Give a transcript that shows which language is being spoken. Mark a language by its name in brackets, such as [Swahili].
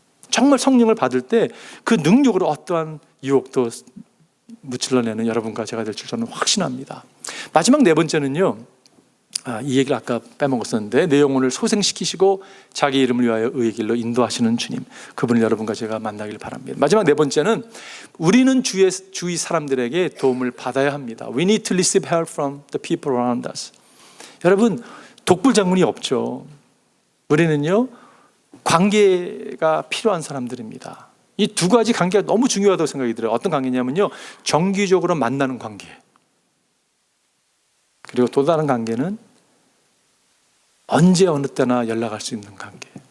[Korean] 정말 성령을 받을 때 그 능력으로 어떠한 유혹도 무찔러내는 여러분과 제가 될 줄 저는 확신합니다. 마지막 네 번째는요. 이 얘기를 아까 빼먹었었는데 내 영혼을 소생시키시고 자기 이름을 위하여 의의 길로 인도하시는 주님, 그분을 여러분과 제가 만나길 바랍니다. 마지막 네 번째는 우리는 주위 사람들에게 도움을 받아야 합니다. [English] We need to receive help from the people around us. [Korean] 여러분 독불장군이 없죠. 우리는요 관계가 필요한 사람들입니다. 이 두 가지 관계가 너무 중요하다고 생각이 들어요. 어떤 관계냐면요 정기적으로 만나는 관계, 그리고 또 다른 관계는 언제 어느 때나 연락할 수 있는 관계.